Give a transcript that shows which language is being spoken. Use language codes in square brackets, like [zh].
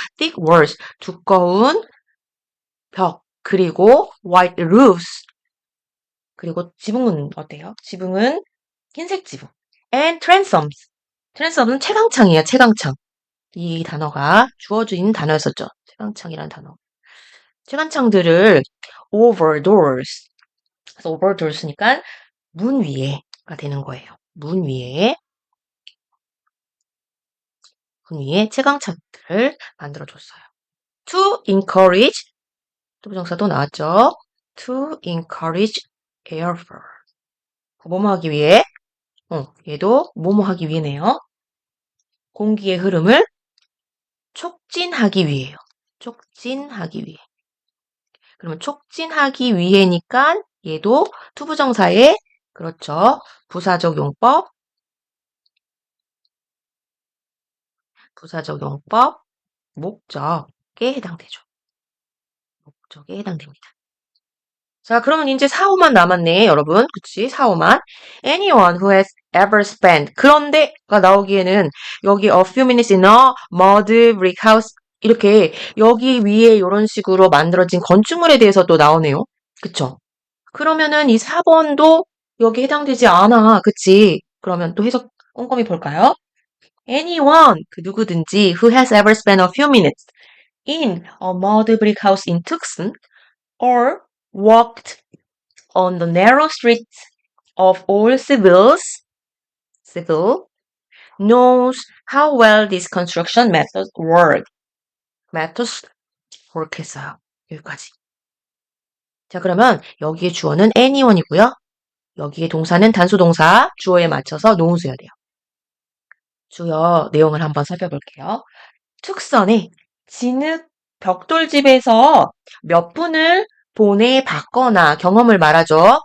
[en] thick walls, [ko] 두꺼운 벽, 그리고 [en] white roofs, [ko] 그리고 지붕은 어때요? 지붕은 흰색 지붕. and transoms는 채광창이에요. 채광창. 이 단어가 주어진 단어였었죠. 채광창이라는 단어. 채광창들을 [en] over doors. [ko] 그래서 [en] over doors [ko] 니까 문 위에가 되는 거예요. 문 위에 위에 최강 차트를 만들어줬어요. [en] To encourage, [ko] 투부정사도 나왔죠. [en] To encourage airflow. [ko] 뭐뭐 하기 위해? 얘도 뭐뭐 하기 위해네요. 공기의 흐름을 촉진하기 위해요. 촉진하기 위해. 그러면 촉진하기 위해니까 얘도 투부정사의 그렇죠. 부사적 용법, 목적에 해당되죠. 목적에 해당됩니다. 자, 그러면 이제 4호만 남았네, 여러분. 그치? 4호만. [en] Anyone who has ever spent. [ko] 그런데가 나오기에는 여기 [en] a few minutes in a mud brick house [ko] 이렇게 여기 위에 이런 식으로 만들어진 건축물에 대해서 또 나오네요. 그쵸? 그러면은 이 4번도 여기 해당되지 않아. 그치? 그러면 또 해석 꼼꼼히 볼까요? [en] Anyone, [ko] 그 누구든지 [en] who has ever spent a few minutes in a mud brick house in Tucson or walked on the narrow streets of all civil, knows how well these construction methods work 했어요. [ko] 여기까지. 자, 그러면 여기에 주어는 anyone이고요. 여기에 동사는 단수동사, 주어에 맞춰서 놓으셔야 돼요. 주요 내용을 한번 살펴볼게요. 툭선에 진흙 벽돌집에서 몇 분을 보내봤거나 경험을 말하죠.